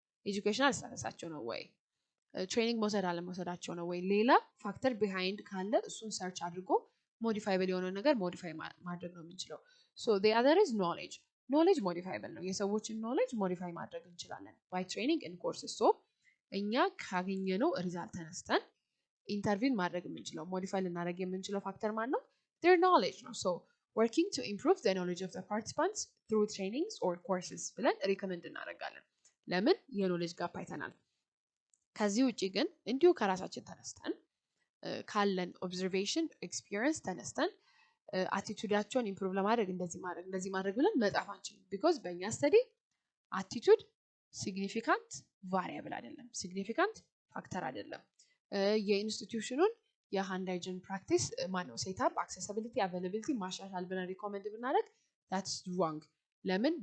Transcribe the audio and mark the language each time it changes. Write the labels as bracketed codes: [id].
[am] ኤጁኬሽናል ስታተሳቸው ነው ወይ ትሬኒንግ መውሰድ አለመውሰዳቸው ነው ወይ ሌላ ፋክተር ቢሃይንድ ካለ እሱን ሰርች አድርጎ ሞዲፋይብል የሆነ ነገር ሞዲፋይ ማድረግ ነው የምንችለው። [en] so the other is knowledge [am] ሞዲፋይብል ነው። የሰዎችን ኖሌጅ ሞዲፋይ ማድረግ እንችላለን [en] by training and courses። [am] so እኛ ካገኘነው ሪዛልት ተነስተን ኢንተርቪን ማድረግ የምንችለው ሞዲፋይ ልናደርግ የምንችለው ፋክተር ማን ነው? [en] their knowledge ነው። so working to improve the knowledge of the participants through trainings or courses [am] ብለን ሪከመንድ እናደርጋለን። ለምን? የኖሌጅ ጋፕ አይተናል። ከዚህ ውጪ ግን እንዲሁ ከራሳችን ተነስተን ካለን ኦብዘርቬሽን ኤክስፒሪየንስ ተነስተን አቲቱዳቸውን ኢምፕሩቭ ለማድረግ እንደዚህ ማድረግ ብለን መጻፍ አንችልም። ቢኮዝ በእኛ ስተዲ አቲቱድ ሲግኒፊካንት ቫሪያብል አይደለም፣ ሲግኒፊካንት ፋክተር አይደለም። የኢንስቲትዩሽኑን የሃንድ ሃይጂን ፕራክቲስ ማነው ሴትአፕ፣ አክሴሲቢሊቲ፣ አቬይላቢሊቲ ማሻሻል ብለን ሪኮመንድ ብናደርግ [en] that's wrong። [am] ለምን?